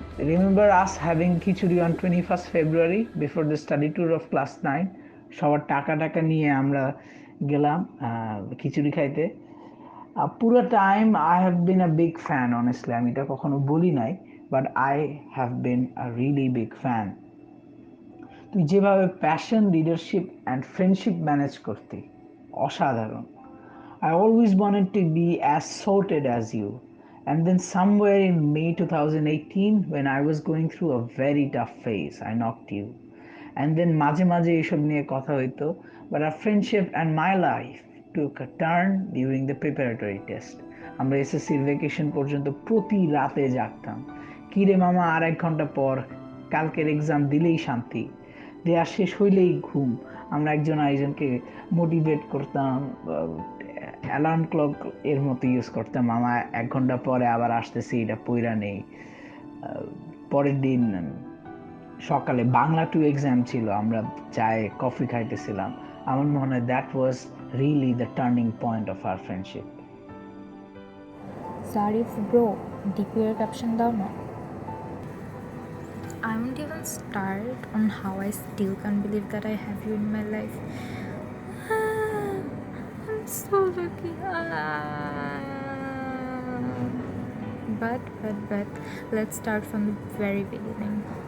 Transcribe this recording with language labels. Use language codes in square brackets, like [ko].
[en] Remember us having khichuri on 21st February before the study tour of class 9? [bn] সবার টাকা নিয়ে আমরা গেলাম খিচুড়ি খাইতে. [en] পুরো time I have been a big fan, honestly [bn] আমি এটা কখনো বলি নাই, [en] But I have been a really big fan. [bn] তুই যেভাবে passion, leadership and friendship manage করতি, অসাধারণ. [en] I always wanted to be as sorted as you. And then somewhere in May 2018, when I was going through a very tough phase, I knocked you. And then [bn] মাঝে মাঝে এসব নিয়ে কথা হইতো, [en] but our friendship and my life took a turn during the preparatory test. [bn] আমরা এসএসসির vacation পর্যন্ত প্রতি রাতে জাগতাম, কিরে মামা আর 1 ঘন্টা পর কালকের এক্সাম দিলেই শান্তি, দেয়া শেষ হইলেই ঘুম. আমরা একজন আরেকজনকে মোটিভেট করতাম, অ্যালার্ম ক্লক এর মতো ইউজ করতাম. মামা 1 ঘন্টা পরে আবার আসতেছি, এটা পইরা নেই. পরের দিন সকালে বাংলা 2 এক্সাম ছিল, আমরা চায়ে কফি খাইতেছিলাম. আমার মনে হয় [en] That was really the turning point of our friendship. [bn] Zarif bro, DP এর ক্যাপশন দাও না. [en] I won't even start on how I still can't believe that I have you in my life. So lucky. But let's start from the very beginning.